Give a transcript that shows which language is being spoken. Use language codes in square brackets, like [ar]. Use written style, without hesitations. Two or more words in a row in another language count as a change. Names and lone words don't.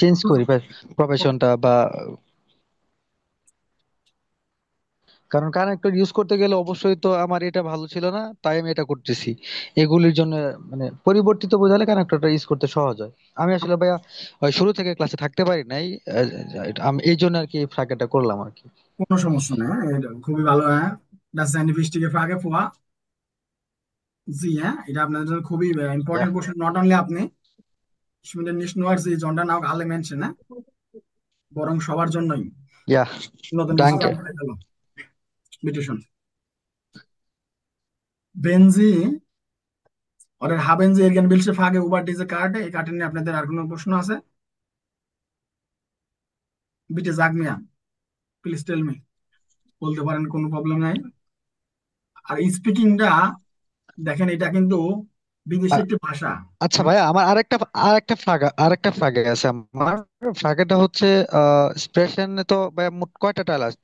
[bn] চেঞ্জ করি প্রফেশনটা বা, কারণ কানেক্টর ইউজ করতে গেলে অবশ্যই তো আমার এটা ভালো ছিল না তাই আমি এটা করতেছি, এগুলির জন্য মানে পরিবর্তিত বোঝালে কানেক্টরটা ইউজ করতে সহজ হয়। আমি আসলে ভাইয়া ওই শুরু থেকে ক্লাসে থাকতে পারি নাই, আমি এই জন্য আর কি ফাঁকাটা করলাম আর কি। কোনো সমস্যা নাই, হ্যাঁ, এটা খুবই ভালো। হ্যাঁ, [de] Das seine wichtige Frage vor. [bn] জি, হ্যাঁ, এটা আপনাদের জন্য খুবই [en] Yeah. important question. not only আপনি, [de] ich finde nicht nur Sie, sondern auch alle Menschen, [bn] হ্যাঁ, বরং সবার জন্যই। [de] Ja, [bn] নতুন স্টার্ট [de] danke. [bn] করে ফেলো। [de] bitte schön, wenn Sie oder haben Sie irgendwelche Frage über diese Karte? [bn] এই কার্ড নিয়ে আপনাদের আর কোনো প্রশ্ন আছে? [de] বিটে sag mir, [en] please tell me. [bn] বলতে পারেন, কোনো প্রবলেম নাই। আর স্পিকিংটা দেখেন, এটা কিন্তু বিদেশি আ- একটি ভাষা। আচ্ছা ভাই, আমার আরেকটা ফ্রাগে আছে আমার। ফ্রাগেটা হচ্ছে এক্সপ্রেশনে তো ভাই মোট কয়টা টাইল আছে?